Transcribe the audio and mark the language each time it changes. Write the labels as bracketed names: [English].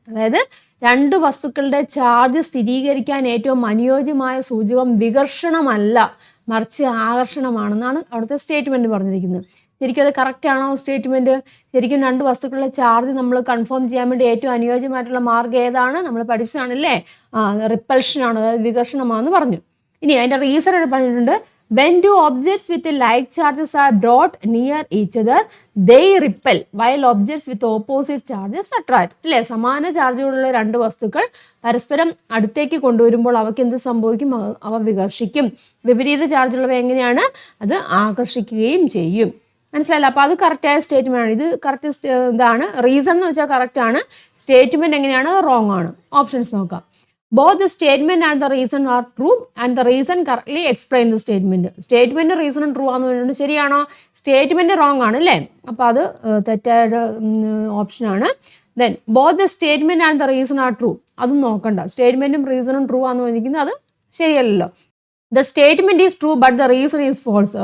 [Malayalam] അതായത് രണ്ട് വസ്തുക്കളുടെ ചാർജ് സ്ഥിരീകരിക്കാൻ ഏറ്റവും അനുയോജ്യമായ സൂചകം വികർഷണമല്ല, മറിച്ച് ആകർഷണമാണെന്നാണ് അവിടുത്തെ സ്റ്റേറ്റ്മെൻറ്റ് പറഞ്ഞിരിക്കുന്നത്. ശരിക്കും അത് കറക്റ്റ് ആണോ സ്റ്റേറ്റ്മെൻറ്റ്? ശരിക്കും രണ്ട് വസ്തുക്കളുടെ ചാർജ് നമ്മൾ കൺഫേം ചെയ്യാൻ വേണ്ടി ഏറ്റവും അനുയോജ്യമായിട്ടുള്ള മാർഗ്ഗം ഏതാണ്? നമ്മൾ പഠിച്ചതാണല്ലേ, റിപ്പൽഷനാണ്, അതായത് വികർഷണമാണെന്ന് പറഞ്ഞു. ഇനി അതിൻ്റെ റീസൺ പറഞ്ഞിട്ടുണ്ട്. [English] When two objects with like charges are brought near each other, they repel, while objects with opposite charges attract. [Malayalam] അല്ലേ, സമാന ചാർജുകളുള്ള രണ്ട് വസ്തുക്കൾ പരസ്പരം അടുത്തേക്ക് കൊണ്ടുവരുമ്പോൾ അവയ്ക്ക് എന്ത് സംഭവിക്കും? അവ വികർഷിക്കും. വിപരീത ചാർജുള്ളവ എങ്ങനെയാണ്? അത് ആകർഷിക്കുകയും ചെയ്യും. മനസ്സിലായില്ല? അപ്പോൾ അത് കറക്റ്റായ സ്റ്റേറ്റ്മെൻ്റ് ആണ്. ഇത് കറക്റ്റ് ഇതാണ്. റീസൺ എന്ന് വെച്ചാൽ കറക്റ്റാണ്. സ്റ്റേറ്റ്മെൻറ്റ് എങ്ങനെയാണ്? അത് റോങ് ആണ്. ഓപ്ഷൻസ് നോക്കാം. [English] Both the statement and the reason are true and the reason correctly explain the statement. [Malayalam] Statement റീസണും true ആണെന്ന് പറഞ്ഞിട്ടുണ്ട്. ശരിയാണോ? സ്റ്റേറ്റ്മെൻറ്റ് റോങ് ആണ് അല്ലേ? അപ്പോൾ അത് തെറ്റായ ഓപ്ഷനാണ്. [English] then both the statement and the reason are true, [Malayalam] അതും നോക്കണ്ട. സ്റ്റേറ്റ്മെൻറ്റും റീസണും ട്രൂ ആണെന്ന് പറഞ്ഞിരിക്കുന്നത് അത് ശരിയല്ലല്ലോ. [English] The statement is true but the reason is false.